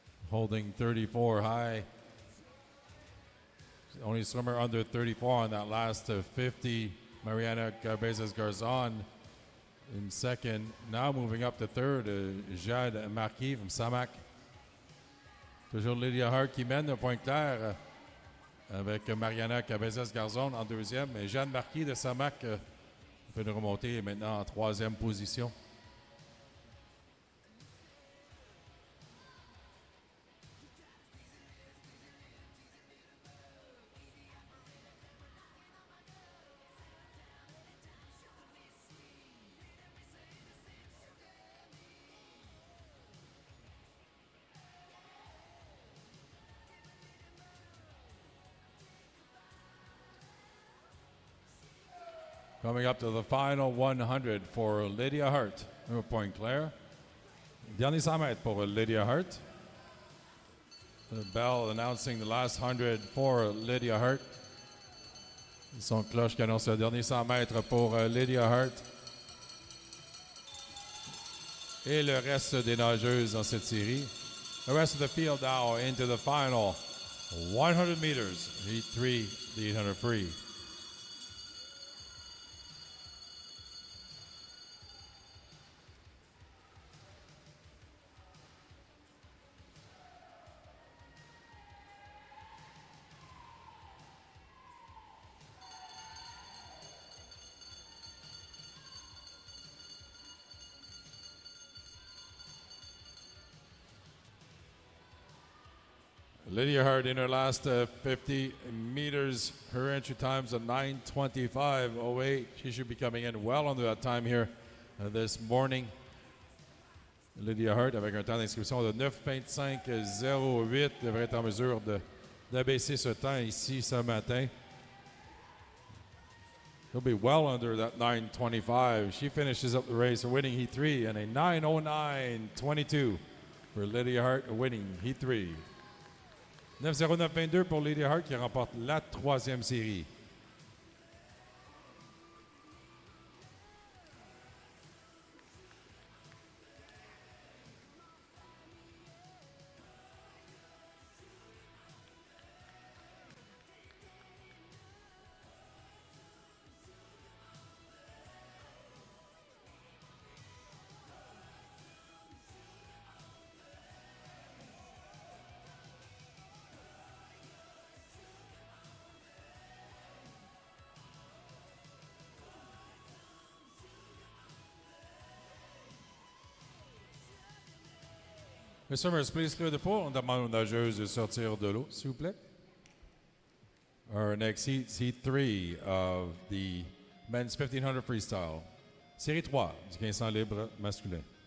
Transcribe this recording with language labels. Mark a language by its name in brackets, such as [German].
[English] Holding 34 high. Only swimmer under 34 on that last 50. Mariana Cabezas-Garzon in second. Now moving up to third, Jade Marquis from Samac. [French] Toujours Lydia Hart qui mène de Pointe-Claire avec Mariana Cabezas-Garzon en deuxième. Et Jeanne Marquis de Samac peut nous remonter maintenant en troisième position. [English] Coming up to the final 100 for Lydia Hart, Pointe-Claire. [French] Dernier 100 mètres pour Lydia Hart. [English] The bell announcing the last 100 for Lydia Hart. [French] Son cloche qui annonce le dernier 100 mètres pour Lydia Hart. Et le reste des nageuses dans cette série. [English] The rest of the field now into the final 100 meters. Heat 3, the 800 free. Lydia Hart in her last 50 meters. Her entry time's a 9:25.08. She should be coming in well under that time here this morning. [French] Lydia Hart avec un temps d'inscription de 9:25.08 devrait être en mesure d'abaisser ce temps ici ce matin. [English] He'll be well under that 9:25. She finishes up the race winning Heat 3 and a 9:09.22 for Lydia Hart winning Heat 3. [French] 9:09.22 pour Lydia Hart qui remporte la troisième série. [English] Mr. Summers, please clear the pool. [French] On demande aux nageuses de sortir de l'eau, s'il vous plaît. [English] Our next heat, Heat 3 of the men's 1500 freestyle. [French] Série 3 du 1500 libre masculin.